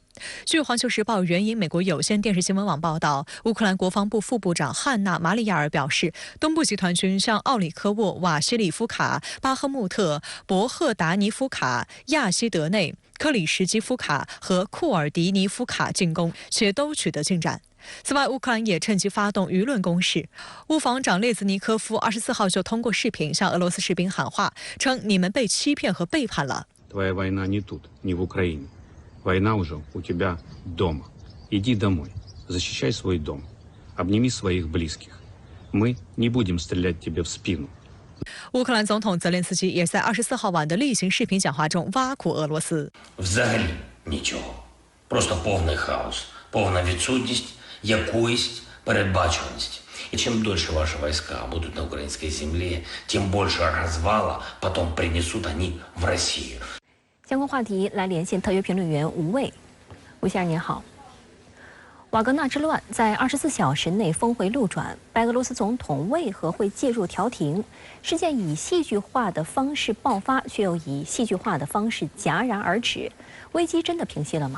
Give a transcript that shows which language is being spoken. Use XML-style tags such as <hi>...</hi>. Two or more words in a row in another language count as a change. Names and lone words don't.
<zh>据《环球时报》援引美国有线电视新闻网报道，乌克兰国防部副部长汉娜·马里亚尔表示，东部集团军向奥里科沃、瓦西里夫卡、巴赫穆特、博赫达尼夫卡、亚西德内、克里什基夫卡和库尔迪尼夫卡进攻，且都取得进展。此外，乌克兰也趁机发动舆论攻势。乌防长列兹尼科夫24号就通过视频向俄罗斯士兵喊话，称你们被欺骗和背叛了。</zh> <ru>Твоя война не тут, не в Украине. Война уже у тебя дома. Иди домой, защищай свой дом, обними своих близких. Мы не будем стрелять тебе в спину.</ru> <zh>乌克兰总统泽连斯基也在24号晚的例行视频讲话中挖苦俄罗斯。</zh> <uk>Взагалі нічого, просто повний хаос, повна відсутність.якоїсь передбачуваності.</uk> <ru>І чим дольше ваши войска будут на украинской земле, тем больше развала потом принесут они в Россию.</ru> <zh>相关话题来连线特约评论员吴卫。吴先生您好。瓦格纳之乱在24小时内峰回路转，白俄罗斯总统为何会介入调停？事件以戏剧化的方式爆发，却又以戏剧化的方式戛然而止，危机真的平息了吗？</zh>